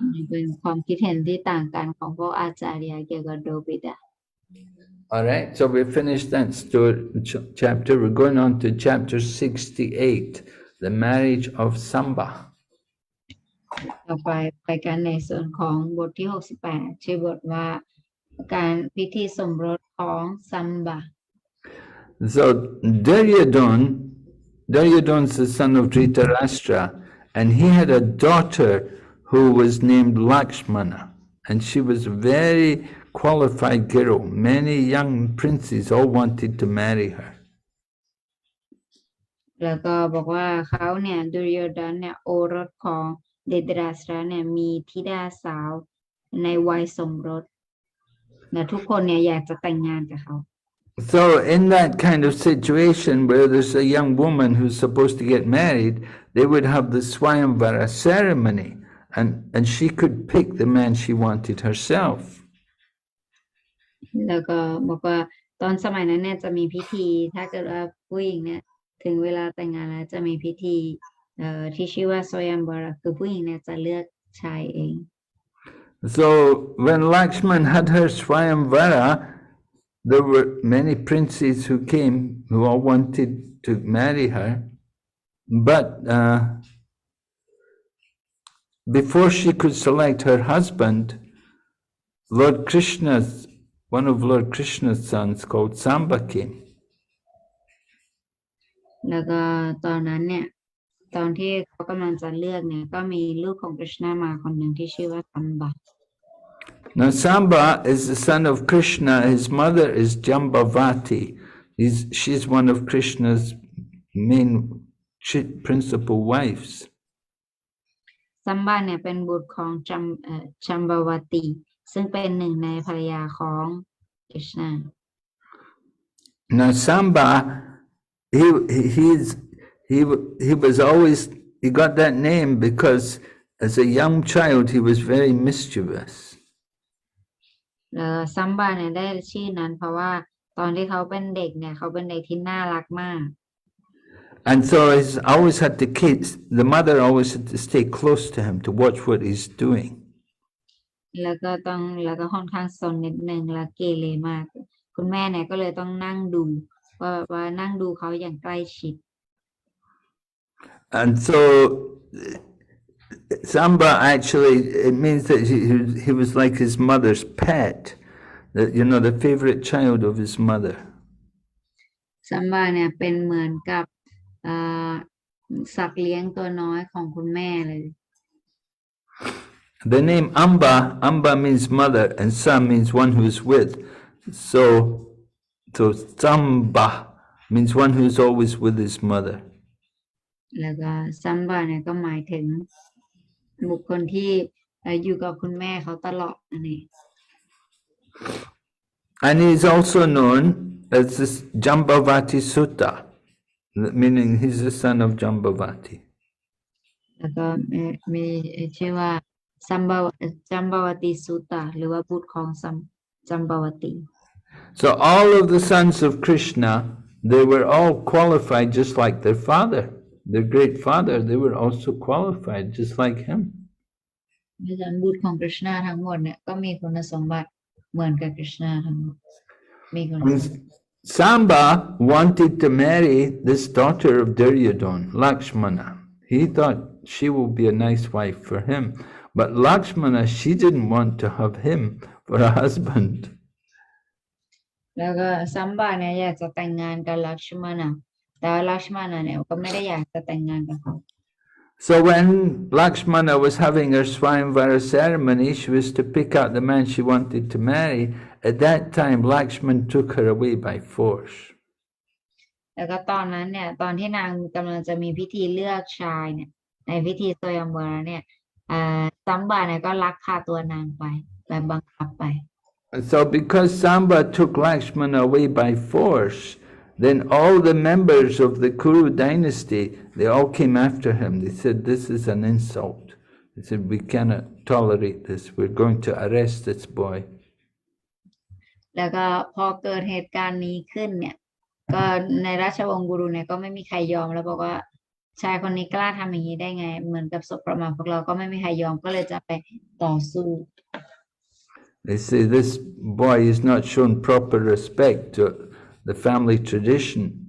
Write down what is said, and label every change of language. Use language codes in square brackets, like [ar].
[th] เป็นความคิดเห็นที่ต่างกันของพวกอาจารย์เกี่ยวกับดววิดา [en] All right, so we finished that chapter. We're going on to chapter 68, the marriage of Samba. [th] ต่อไปกันในส่วนของบทที่68ชื่อบทว่าการพิธีสมรสของซัมบา [en] So Duryodhan's the son of Dhritarashtra, and he had a daughter who was named Lakshmana, and she was a very qualified girl. Many young princes all wanted to marry her. [th] แล้วก็บอกว่าเขาเนี่ยดุริโยดนเนี่ยโอรสของเดดราสระเนี่ยมีธิดาสาวในวัยสมรสและทุกคนเนี่ยอยากจะแต่งงานกับเขา [en] So in that kind of situation where there's a young woman who's supposed to get married, they would have the Swayamvara ceremony, and she could pick the man she wanted herself. [th] แล้วก็บอกว่าตอนสมัยนั้นเนี่ยจะมีพิธีถ้าเกิดว่าผู้หญิงเนี่ยถึงเวลาแต่งงานแล้วจะมีพิธีที่ชื่อว่าโซยัมบาระคือผู้หญิงเนี่ยจะเลือกชายเอง [en] So when Lakshman had her Swayamvara, there were many princes who came who all wanted to marry her, but before she could select her husband, one of Lord Krishna's sons called Samba came. [th] แล้วก็ตอนนั้นเนี่ยตอนที่เขากำลังจะเลือกเนี่ยก็มีลูกของกฤษณามาคนหนึ่งที่ชื่อว่าตัมบะ [en] Now Samba is the son of Krishna. His mother is Jambavati. She's one of Krishna's main principal wives. [th] ซัมบาเนี่ยเป็นบุตรของจัมบาวตีซึ่งเป็นหนึ่งในภรรยาของกฤษณา [en] Now Samba, he was always, he got that name because as a young child he was very mischievous. [th] ซัมบาเนี่ยได้ชื่อนั้นเพราะว่าตอนที่เขาเป็นเด็กเนี่ยเขาเป็นเด็กที่น่ารักมาก [en] And so the mother always had to stay close to him to watch what he's doing. [th] แล้วก็ค่อนข้างซนนิดนึงและเกเรมากคุณแม่เนี่ยก็เลยต้องนั่งดูว่านั่งดูเขาอย่างใกล้ชิด [en] And so Samba actually, it means that he was like his mother's pet, the favorite child of his mother. [th] ซัมบาเนี่ยเป็นเหมือนกับสัตว์เลี้ยงตัวน้อยของคุณแม่เลย [en] The name Amba means mother, and Sa means one who is with. So Samba means one who is always with his mother. [th] แล้วก็ซัมบาเนี่ยก็หมายถึงบุคคลที่อยู่กับคุณแม่เขาตลอดนั่นเอง [en] And he is also known as this Jambavati Sutta, meaning he's the son of Jambavati. [th] แล้วก็มีชื่อว่าจัมบาวติสุตตะหรือว่าบุตรของจัมบาวติ [en] So all of the sons of Krishna, they were all qualified just like their father, their great father. They were also qualified just like him. [th] ดังนั้นบุตรของกฤษณาทั้งหมดเนี่ยก็มีคุณสมบัติเหมือนกับกฤษณาทั้งหมดมีคุณสมบัติ [en] Samba wanted to marry this daughter of Duryodhana, Lakshmana. He thought she will be a nice wife for him. But Lakshmana, she didn't want to have him for a husband. [th] แล้วก็ซัมบาเนี่ยอยากจะแต่งงานกับลักษมณะแต่ลักษมณะเนี่ยก็ไม่ได้อยากจะแต่งงานกับเขา [en] So when Lakshmana was having her Swayamvara ceremony, she was to pick out the man she wanted to marry. At that time, Lakshman took her away by force. [th] แล้วก็ตอนนั้นเนี่ยตอนที่นางกำลังจะมีพิธีเลือกชายเนี่ยในพิธีโซยัมวาระเนี่ยซัมบาเนี่ยก็ลักพาตัวนางไปแบบบังคับไป [en] So because Samba took Lakshmana away by force, then all the members of the Kuru dynasty, they all came after him. They said, this is an insult. They said, we cannot tolerate this. We're going to arrest this boy. [th] แล้วก็พอเกิดเหตุการณ์นี้ขึ้นเนี่ยก็ในราชวงศ์กุรุเนี่ยก็ไม่มีใครยอมแล้วบอกว่าชายคนนี้กล้าทำอย่างนี้ได้ไงเหมือนกับศพประมาทพวกเราก็ไม่มีใครยอมก็เลยจะไปต่อสู้ [en] They say this boy is not shown proper respect to the family tradition.